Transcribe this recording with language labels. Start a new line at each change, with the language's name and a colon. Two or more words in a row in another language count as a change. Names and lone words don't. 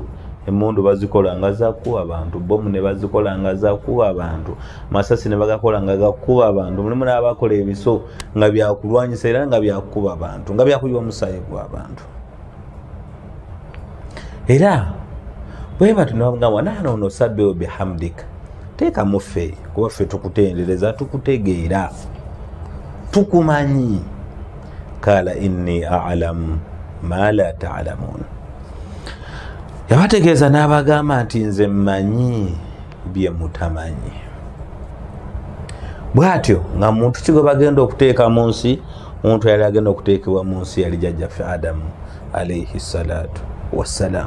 Ganda: Emmundu bazikola nga zakuba abantu, bomu ne bazikola nga zakuba abantu, masasi ne bagakola nga gakuba abantu, mulimu n'abakola ebiso nga byakulwanyisa era nga byakuba abantu, nga byakuyiwa omusaayi gw'abantu. Era bwe batunabanga
Arabic: ونحن نسبح بحمدك,
Ganda: teeka muffe kuba ffe tukutendereza, tukutegeera, tukumanyi.
Arabic: قال إني أعلم ما لا تعلمون.
Ganda: Yabategeeza n'abagamba nti nze mmanyi bye mutamanyi. Bw'atyo nga muntu ki gwe bagenda okuteeka mu nsi? Omuntu yali agenda okuteekebwa mu nsi yali jjajjaffe Adamu
Arabic: عليه الصلاة والسلام.